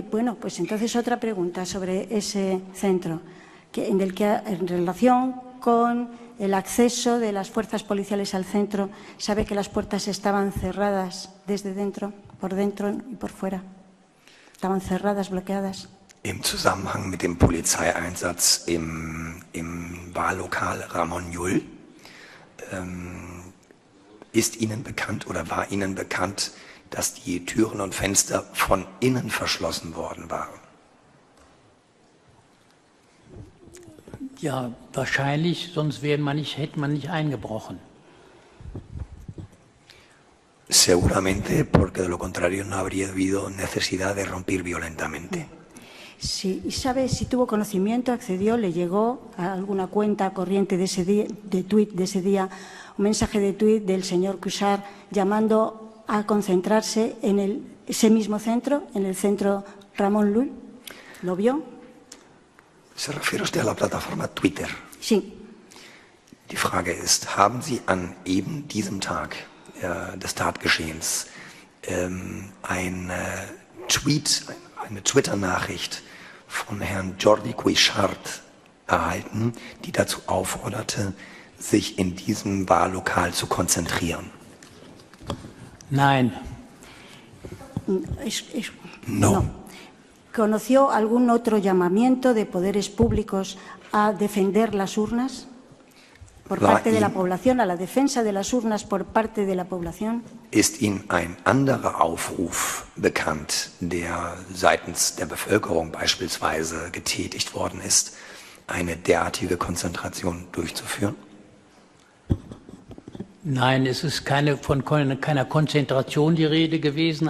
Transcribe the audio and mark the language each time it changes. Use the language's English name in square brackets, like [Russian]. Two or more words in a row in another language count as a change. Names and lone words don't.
[Spanish] Bueno, pues entonces otra pregunta sobre ese centro, en relación con el acceso de las fuerzas policiales al centro, ¿sabe que las puertas estaban cerradas desde dentro, por dentro y por fuera? Estaban cerradas, bloqueadas. [German] Im Zusammenhang mit dem Polizeieinsatz im Wahllokal Ramón Llull ist Ihnen bekannt oder war Ihnen bekannt, dass die Türen und Fenster von innen verschlossen worden waren? Ja, wahrscheinlich, sonst hätte man nicht eingebrochen. [Spanish] Seguramente, porque de lo contrario no habría habido necesidad de romper violentamente. Sí, ¿y sabe si tuvo conocimiento, accedió, le llegó a alguna cuenta corriente de ese día, de tuit de ese día, un mensaje de tuit del señor Cuixart llamando a concentrarse en ese mismo centro, en el centro Ramón Llull? ¿Lo vio? ¿Se refiere usted a la plataforma Twitter? Sí. [German] Die Frage ist, haben Sie an eben diesem Tag des Tatgeschehens eine Twitter-Nachricht von Herrn Jordi Cuixart erhalten, die dazu aufforderte, sich in diesem Wahllokal zu konzentrieren? Nein. [Spanish] No. ¿Conoció algún otro llamamiento de poderes públicos a defender las urnas por parte de la población, a la defensa de las urnas por parte de la población? [German] Ist Ihnen ein anderer Aufruf bekannt, der seitens der Bevölkerung beispielsweise getätigt worden ist, eine derartige Konzentration durchzuführen? Nein, es ist von keiner Konzentration die Rede gewesen.